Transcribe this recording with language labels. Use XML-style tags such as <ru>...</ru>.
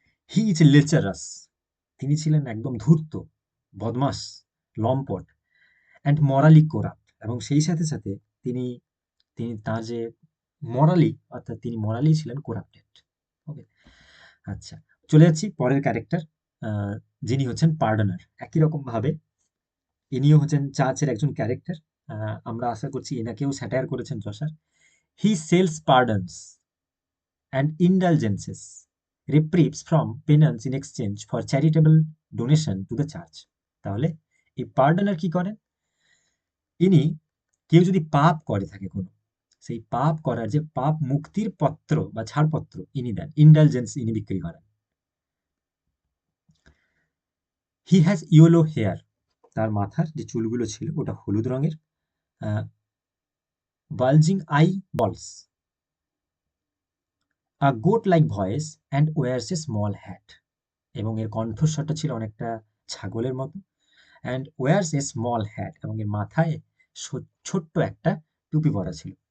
<en>he is lecherous,</en> <bn>তিনি ছিলেন একদম ধূর্ত, বদমাস, লম্পট,</bn> <en>and morally corrupt,</en> <bn>এবং সেই সাথে সাথে তিনি তিনি তার যে মরালি, অর্থাৎ তিনি মরালি ছিলেন করাপ্টেড। ওকে, আচ্ছা, চলে যাচ্ছি পরের ক্যারেক্টার, যিনি হচ্ছেন পার্ডনার। একই রকম ভাবে ইনিও হচ্ছেন চার্চের একজন ক্যারেক্টার। আমরা আশা করছি এনাকেও স্যাটায়ার করেছেন যশার।</bn> <en>He sells pardons and indulgences, reprieves from penance in exchange for charitable donation to the church।</en> <bn>তাহলে এই পার্ডনার কি করেন? ইনি কেউ যদি পাপ করে থাকে কোনো, সেই পাপ করার যে পাপ মুক্তির পত্র বা ছাড়পত্র ইনি দেন, ইন্ডালজেন্স ইনি বিক্রি করেন।</bn> <en>he has yellow hair,</en> <bn>তার মাথার যে চুলগুলো ছিল ওটা হলুদ রঙের,</bn> <en>bulging eyeballs, a goat like voice and wears a small hat,</en> <bn>এবং এর কণ্ঠস্বরটা ছিল অনেকটা ছাগলের মতো,</bn> <en>and wears a small hat,</en> <bn>এবং এর মাথায় ছোট্ট একটা টুপি পরা ছিল।</bn>